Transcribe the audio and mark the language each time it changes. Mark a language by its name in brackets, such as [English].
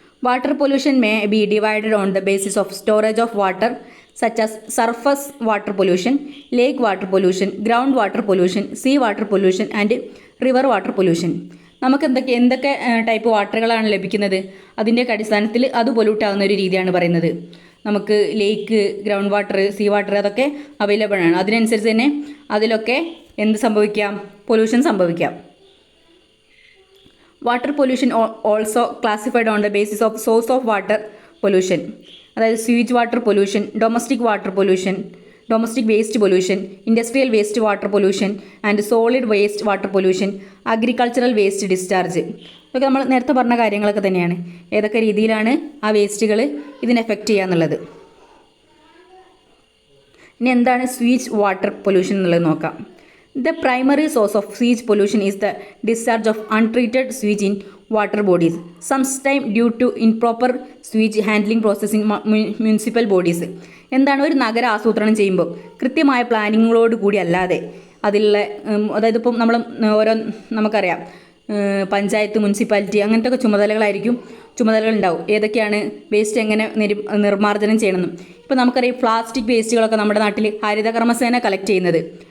[English] Water pollution may be divided on the basis of storage of water such as surface water pollution, lake water pollution, ground water pollution, sea water pollution and river water pollution. [Malayalam] നമുക്ക് എന്തൊക്കെ type വാട്ടറുകളാണ് ലഭിക്കുന്നത്? അതിൻ്റെയൊക്കെ അടിസ്ഥാനത്തിൽ അത് pollute ആവുന്ന ഒരു രീതിയാണ് പറയുന്നത്. നമുക്ക് ലേക്ക്, ഗ്രൗണ്ട് വാട്ടർ, സീ വാട്ടർ അതൊക്കെ അവൈലബിൾ ആണ്. അതിനനുസരിച്ച് തന്നെ അതിലൊക്കെ എന്ത് സംഭവിക്കാം? പൊല്യൂഷൻ സംഭവിക്കാം. [English] Water pollution also classified on the basis of source of water pollution. അതായത് sewage water pollution, domestic water pollution, domestic waste pollution, industrial waste water pollution and solid waste water pollution, agricultural waste discharge. [Malayalam] ഇതൊക്കെ നമ്മൾ നേരത്തെ പറഞ്ഞ കാര്യങ്ങളൊക്കെ തന്നെയാണ്. ഏതൊക്കെ രീതിയിലാണ് ആ വേസ്റ്റുകൾ ഇതിനെ എഫക്റ്റ് ചെയ്യുക എന്നുള്ളത്. ഇനി എന്താണ് സ്വീച്ച് വാട്ടർ പൊല്യൂഷൻ എന്നുള്ളത് നോക്കാം. [English] The primary source of sewage pollution is the discharge of untreated sewage in water bodies, sometimes due to improper sewage handling process in municipal bodies. [Malayalam] എന്താണ് ഒരു നഗര ആസൂത്രണം ചെയ്യുമ്പോൾ കൃത്യമായ പ്ലാനിങ്ങോട് കൂടി അല്ലാതെ അതിലുള്ള അതായത് ഇപ്പം നമ്മൾ ഓരോ നമുക്കറിയാം പഞ്ചായത്ത് മുനിസിപ്പാലിറ്റി അങ്ങനത്തെ ഒക്കെ ചുമതലകളുണ്ടാവും. ഏതൊക്കെയാണ് വേസ്റ്റ് എങ്ങനെ നിർമ്മാർജ്ജനം ചെയ്യണമെന്നും. ഇപ്പോൾ നമുക്കറിയാം പ്ലാസ്റ്റിക് വേസ്റ്റുകളൊക്കെ നമ്മുടെ നാട്ടിൽ ഹരിതകർമ്മസേന കളക്ട് ചെയ്യുന്നത്.